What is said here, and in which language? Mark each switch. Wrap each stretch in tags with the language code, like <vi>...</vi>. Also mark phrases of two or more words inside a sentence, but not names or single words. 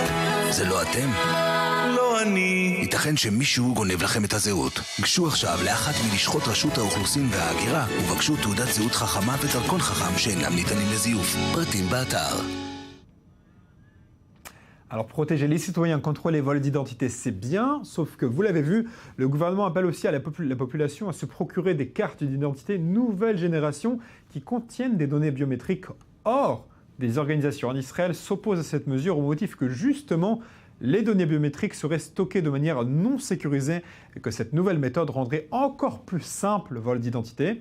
<he>זה לא אתם? לא אני. ייתכן שמישהו גונב לכם את הזהות. גשו עכשיו לאחת מלשכות רשות האוכלוסין וההגירה ובקשו תעודת זהות חכמה ודרכון חכם שאינם ניתנים לזיוף. פרטים באתר.</he> <fr>Alors protéger les citoyens contre les vols d'identité, c'est bien, sauf que vous l'avez vu, le gouvernement appelle aussi à la population à se procurer des cartes d'identité nouvelle génération qui contiennent des données biométriques. Or, des organisations en Israël s'opposent à cette mesure au motif que justement, les données biométriques seraient stockées de manière non sécurisée et que cette nouvelle méthode rendrait encore plus simple le vol d'identité.</fr>